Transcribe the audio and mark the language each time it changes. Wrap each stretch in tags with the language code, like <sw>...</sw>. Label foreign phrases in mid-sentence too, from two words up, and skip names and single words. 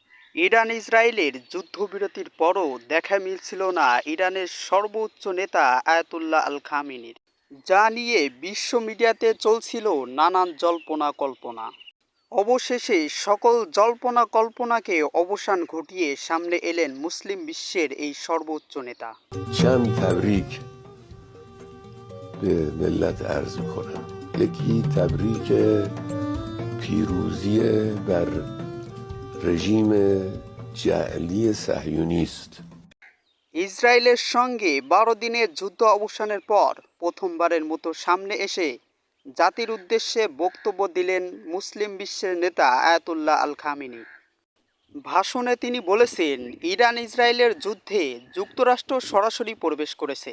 <bn>ইরান ইসরায়েলের যুদ্ধবিরতির পরও দেখা মিলছিল না ইরানের সর্বোচ্চ নেতা আয়াতুল্লাহ আল খামেনির, যা নিয়ে বিশ্ব মিডিয়াতে চলছিল নানান জল্পনা কল্পনা। অবশেষে সকল জল্পনা কল্পনাকে অবসান ঘটিয়ে সামনে এলেন মুসলিম বিশ্বের এই সর্বোচ্চ নেতা।</bn> <fa>چند تبریک به ملت عرض میکنم. یکی تبریک پیروزی بر رژیم جعلی صهیونیست.</fa> <bn>ইসরায়েলের সঙ্গে ১২ দিনের যুদ্ধ অবসানের পর প্রথমবারের মতো সামনে এসে জাতির উদ্দেশ্যে বক্তব্য দিলেন মুসলিম বিশ্বের নেতা আয়াতুল্লাহ আল খামেনি। ভাষণে তিনি বলেছেন, ইরান ইসরায়েলের যুদ্ধে যুক্তরাষ্ট্র সরাসরি প্রবেশ করেছে।</bn>